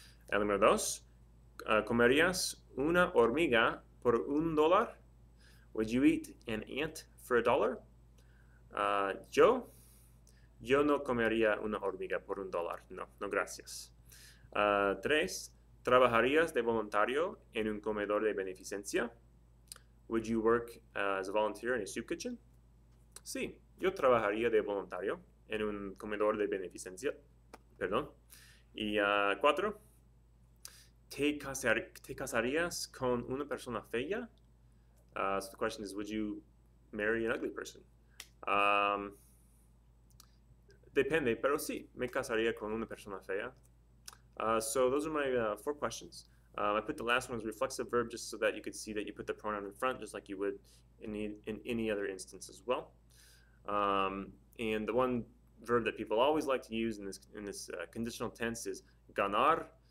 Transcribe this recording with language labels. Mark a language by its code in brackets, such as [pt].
[es] El número 2, ¿comerías una hormiga por $1? [en] Would you eat an ant for $1? [es] Yo no comería una hormiga por $1, no, no gracias. 3, ¿trabajarías de voluntario en un comedor de beneficencia? [en] Would you work as a volunteer in a soup kitchen? [es] Sí, yo trabajaría de voluntario en un comedor de beneficencia. Perdón. Y 4, ¿te casarías con una persona fea? [en] So the question is, would you marry an ugly person? [es] Depende, pero sí, me casaría con una persona fea. [en] So those are my 4 questions. I put the last one as a reflexive verb just so that you could see that you put the pronoun in front just like you would in any other instance as well. And the one verb that people always like to use in this conditional tense is ganar.